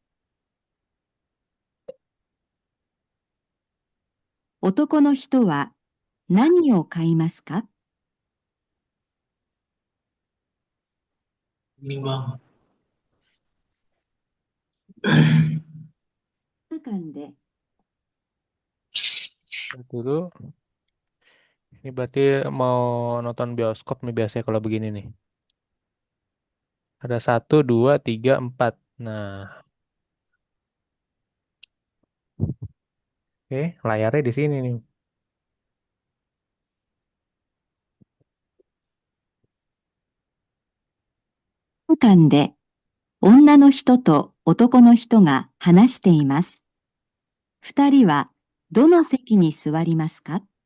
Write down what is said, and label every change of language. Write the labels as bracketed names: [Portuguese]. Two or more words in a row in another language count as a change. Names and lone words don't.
[Japanese] 男の人は何を買いますか？ 5番。間で [Indonesian] Lihat dulu. Ini berarti mau nonton bioskop nih biasanya kalau begini nih. Ada 1, 2, 3, 4. Nah, oke, layarnya di sini nih. [Japanese] 間で女の人と男の人が話しています。二人はどの席に座りますか？